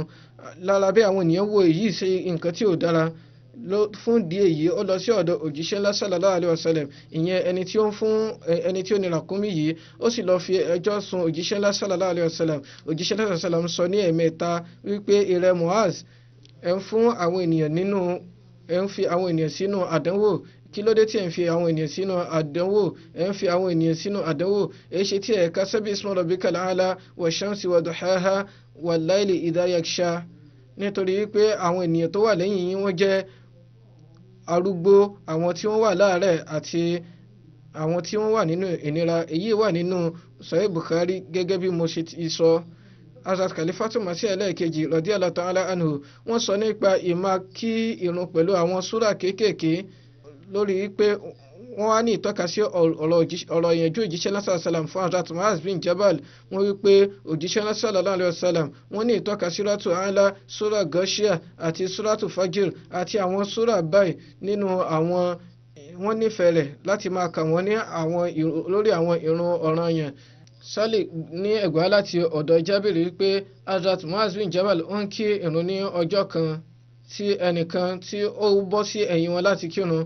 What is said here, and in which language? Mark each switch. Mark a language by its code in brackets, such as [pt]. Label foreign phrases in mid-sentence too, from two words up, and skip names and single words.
[yo] Lára bí àwọn ènìyàn wo èyí ṣe nǹkan tí ò dára, fún ìdí èyí ó lọ sí ọ̀dọ̀ òjíṣẹ́ ńlá [ar] صلى الله عليه وسلم, [yo] ìyẹn ẹni tí ó ní ràkúnmí yìí, ó sì lọ fi ẹjọ́ sùn òjíṣẹ́ ńlá [ar] صلى الله عليه وسلم. [yo] Òjíṣẹ́ ńlá [ar] صلى الله عليه وسلم [yo] sọ ní ẹ̀mẹ́ta wípé ìrẹ́ Mu'az, ẹ ń fi àwọn ènìyàn sínú àdánwò. Kí ló dé tí ẹ ń fi àwọn ènìyàn sínú àdánwò? Ẹ ń fi àwọn ènìyàn sínú àdánwò. Èyí ṣe tí ẹ ka [ar] سبح اسم ربك الأعلى والشمس وضحاها والليل إذا يغشى. [yo] Nítorí wípé àwọn ènìyàn tó wà lẹ́yìn yín wọ́n jẹ́ arúgbó, àwọn tí wọ́n wà láàárẹ̀ àti àwọn tí wọ́n wà nínú ìnira. Èyí wà nínú Sahih Bukhari gẹ́gẹ́ bí mo ṣe ti sọ. Hazrat Khalifatu Masih ẹlẹ́ẹ̀kejì [ar] رضي الله تعالى عنه [yo] wọ́n sọ nípa ìmá kí ìrun pẹ̀lú àwọn súrà kéékèèké lórí pé wọ́n wá ní ìtọ́ka sí ọ̀rọ̀ ìyànjú òjíṣẹ́ náà sàlám fún Hazrat Mu'az bin Jabal. wọ́n wí pé òjíṣẹ́ náà [ar] صلى الله عليه وسلم [yo] wọ́n ní ìtọ́ka suratu A'la, sura Ghashiyah àti suratu Fajr àti àwọn súrà báyìí nínú àwọn wọ́n nífẹ̀ẹ́ rẹ̀ láti máa kà wọ́n ní lórí àwọn ìrun ọ̀ranyàn. Sálì ní ẹ̀gbá láti ọ̀dọ̀ Jábìrì wípé Hazrat Mu'az bin Jabal ń kí ìrun ní ọjọ́ kan tí ẹnìkan tí ó bọ́ sí ẹ̀yìn wọn láti kírun.